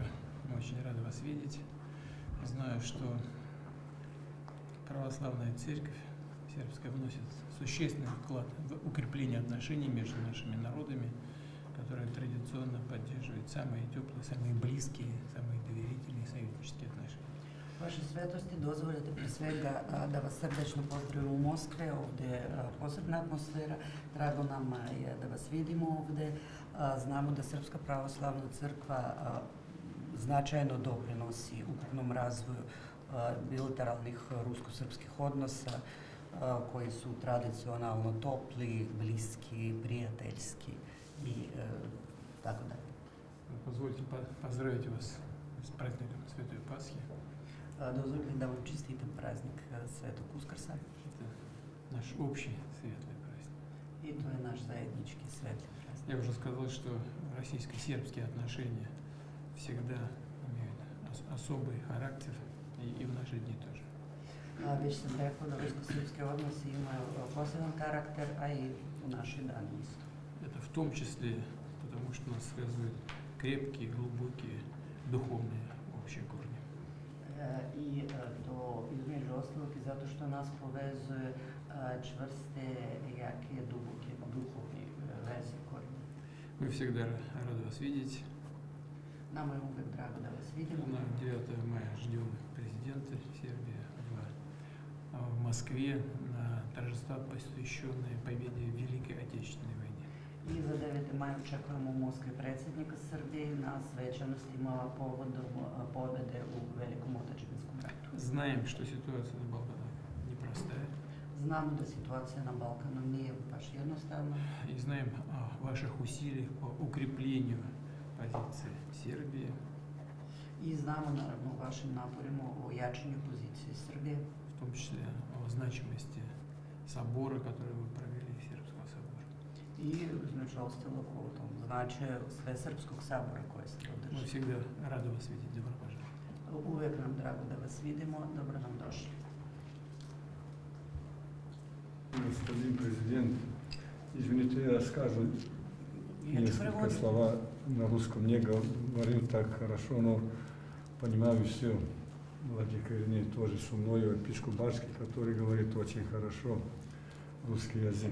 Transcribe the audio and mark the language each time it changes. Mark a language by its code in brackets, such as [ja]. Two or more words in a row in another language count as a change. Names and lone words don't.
[ru] Мы очень рады вас видеть. Знаю, что православная церковь сербская вносит существенный вклад в укрепление отношений между нашими народами, которые традиционно поддерживают самые теплые, самые близкие, самые доверительные союзнические отношения. [sr] Vaše svetosti, dozvolite pre svega da vas srdečno pozdravim u Moskve, ovde je posebna atmosfera, drago nam je da vas vidimo ovde, znamo da Srpska pravoslavna crkva značajno doprinosi ukupnom razvoju bilateralnih rusko-srpskih odnosa koji su tradicionalno topli, bliski, prijateljski i tako dalje. [ru] Позвольте поздравить вас с праздником Святой Пасхи. [sr] Dozvolite da vam čestitam praznik Svetog Uskrsa. [ru] Это наш общий светлый праздник. [sr] I to je naš zajednički svetli praznik. [ru] Я уже сказал, что российско-сербские отношения всегда имеют особый характер, и в наши дни тоже. [sr] Već sam rekao da rusko-srpske odnose imaju poseban karakter, a i u naši dani isto. [ru] Это в том числе потому, что нас связывают крепкие, глубокие, духовные общие корни. [sr] I to između ostalog i zato što nas povezuje čvrste, jake, duboke, duhovne veze korijene. [ru] Мы всегда рады вас видеть. [sr] Nama je uvek drago da vas vidimo. [ru] На 9 мая ждем президента Сербии в Москве на торжества, посвященные победе в Великой Отечественной войне. [sr] I za 9. maj očekujemo u Moskvi predsjednika Srbije na svečanostima povodom pobede u Velikom otadžbinskom ratu. [ru] Знаем, что ситуация на Балканах непростая. [sr] Znamo da situacija na Balkanu nije baš jednostavna. [ru] И знаем о ваших усилиях по укреплению позиции Сербии, [sr] I znamo naravno o vašim naporima o jačanju pozicije Srbije, [ru] в том числе о значимости собора, который вы провели, Сербского собора. [sr] i između ostalog o tom značaju Svesrpskog sabora koje ste [ru] Мы [sr] održali. [ru] всегда рады вас видеть. Добро пожаловать. [sr] Uvek nam drago da vas vidimo, dobro nam došli. [ru] Господин президент, извините, я скажу Я несколько переводу. слова на русском. Не говорю так хорошо, но понимаю все. Владыка Ириней тоже со мной, епископ Башки, который говорит очень хорошо русский язык.